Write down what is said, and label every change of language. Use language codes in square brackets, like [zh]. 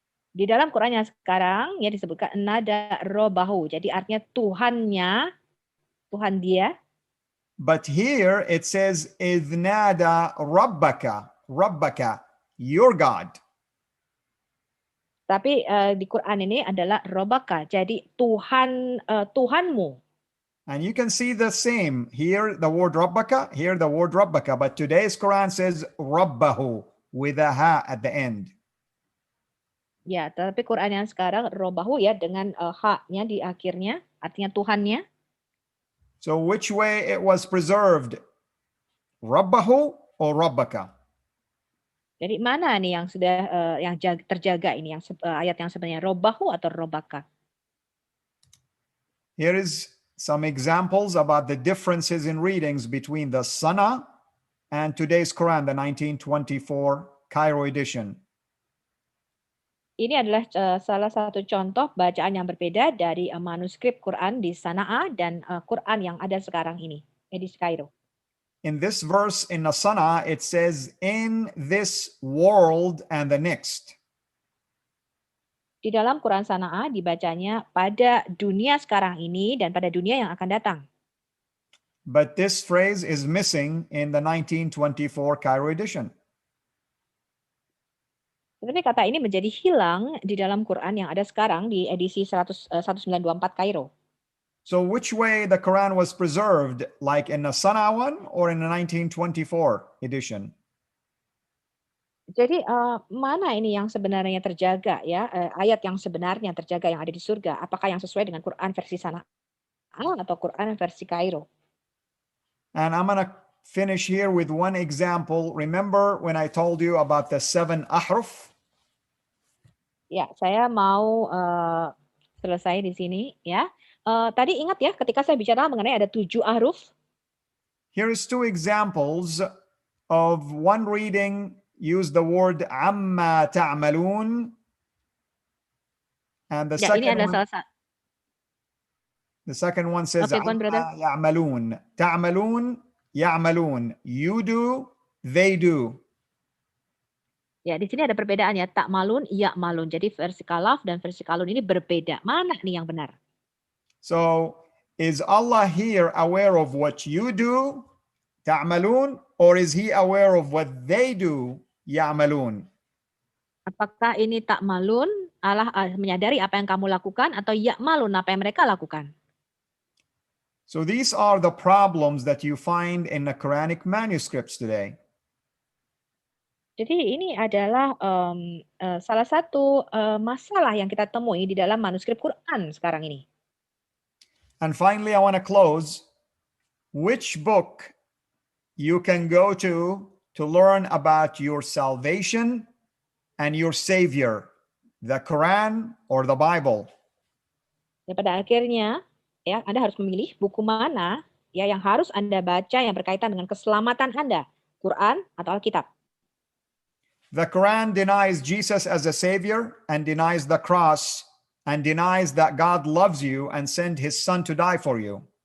[id] Di dalam Quran yang sekarang ya disebutkan nada robahu. Jadi artinya Tuhannya, Tuhan dia. [en] But here it says, Iznada Rabbaka, your God. [id] Tapi di Quran ini adalah robaka. Jadi Tuhanmu. [en] And you can see the same. Here the word Rabbaka, here the word Rabbaka. But today's Quran says Rabbahu with a ha at the end. [id] Ya, tapi Quran yang sekarang robahu ya dengan ha-nya di akhirnya, artinya Tuhannya. [en] So which way it was preserved? Rabbahu or Rabbaka? [id] Jadi mana nih yang sudah yang terjaga ini, yang ayat yang sebenarnya robahu atau robaka? [en] Here is some examples about the differences in readings between the Sana and today's Quran, the 1924 Cairo edition. [id] Ini adalah salah satu contoh bacaan yang berbeda dari manuskrip Quran di Sana'a dan Quran yang ada sekarang ini, edisi Kairo. [en] In this verse in the Sana, it says, in this world and the next. [id] Di dalam Quran Sana'a dibacanya pada dunia sekarang ini dan pada dunia yang akan datang. [en] But this phrase is missing in the 1924 Cairo edition. [id] Tetapi kata ini menjadi hilang di dalam Quran yang ada sekarang di edisi 1924 Kairo. [en] So which way the Quran was preserved, like in the Sana one or in the 1924 edition? [id] Jadi mana ini yang sebenarnya terjaga ya, ayat yang sebenarnya terjaga yang ada di surga, apakah yang sesuai dengan Quran versi Sana'a atau Quran versi Kairo? [en] And I'm going to finish here with one example. Remember when I told you about the 7 ahruf? [id] Ya, saya mau selesai di sini ya. Tadi ingat ya ketika saya bicara mengenai ada 7 ahruf. [en] Here is 2 examples of one reading use the word [ar] amma ta'malun, [en] and the [id] Ya, ini adalah salah satu. [en] the second one says Okay, go on, brother. [ar] amma ya'malun. Ta'malun, ya'malun. [en] You do, they do. [id] Ya, di sini ada perbedaan ya, tak malun, ya malun. Jadi versi kalaf dan versi kalun ini berbeda. Mana nih yang benar? [en] So is Allah here aware of what you do, ta'malun, or is he aware of what they do, ya'malun? [id] Apakah ini tak malun, Allah menyadari apa yang kamu lakukan, atau ya malun, apa yang mereka lakukan? [en] So these are the problems that you find in the Quranic manuscripts today. [id] Jadi ini adalah salah satu masalah yang kita temui di dalam manuskrip Quran sekarang ini. [en] And finally, I want to close. Which book you can go to learn about your salvation and your Savior, the Quran or the Bible? [id] Ya, pada akhirnya, ya Anda harus memilih buku mana ya yang harus Anda baca yang berkaitan dengan keselamatan Anda, Quran atau Alkitab. [en] The Quran denies Jesus as a Savior and denies the cross and denies that God loves you and sent his son to die for you.